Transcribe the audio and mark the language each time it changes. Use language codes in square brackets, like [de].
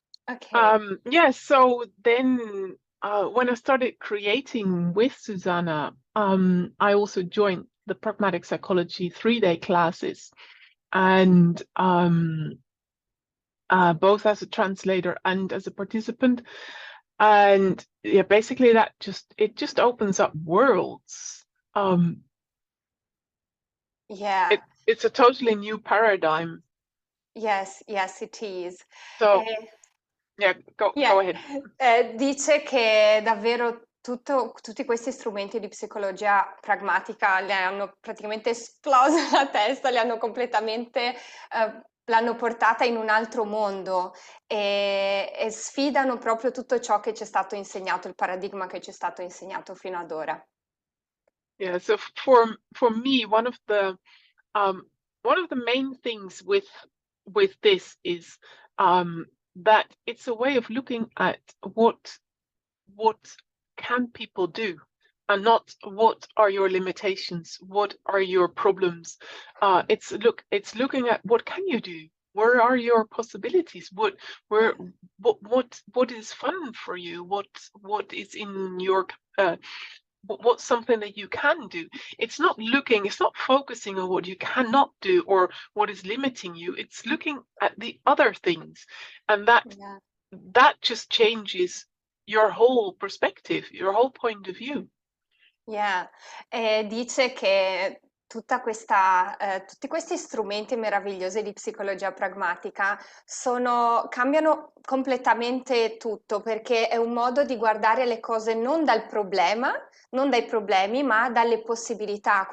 [en] Okay. Yeah, so then when I started creating with Susanna, I also joined the Pragmatic Psychology 3-day classes, and both as a translator and as a participant. And yeah, basically that just opens up worlds. Yeah. It's a totally new paradigm. Yes, yes, it is. So Eh, yeah, yeah, go ahead. [it] dice che davvero tutti questi strumenti di psicologia pragmatica le hanno praticamente esploso la testa, le hanno completamente, l'hanno portata in un altro mondo e sfidano proprio tutto ciò che ci è stato insegnato, il paradigma che ci è stato insegnato fino ad ora. [en] Yeah, so for me, um one of the main things with this is that it's a way of looking at what can people do, and not what are your limitations, what are your problems. It's looking at what can you do, where are your possibilities, Yeah. where what is fun for you, what is in your what's something that you can do. It's not focusing on what you cannot do or what is limiting you. It's looking at the other things, and Yeah. that just changes your whole perspective, your whole point of view. [it] Yeah, dice che tutti questi strumenti meravigliosi di psicologia pragmatica cambiano completamente tutto perché è un modo di guardare le cose non dal problema, non dai problemi, ma dalle possibilità.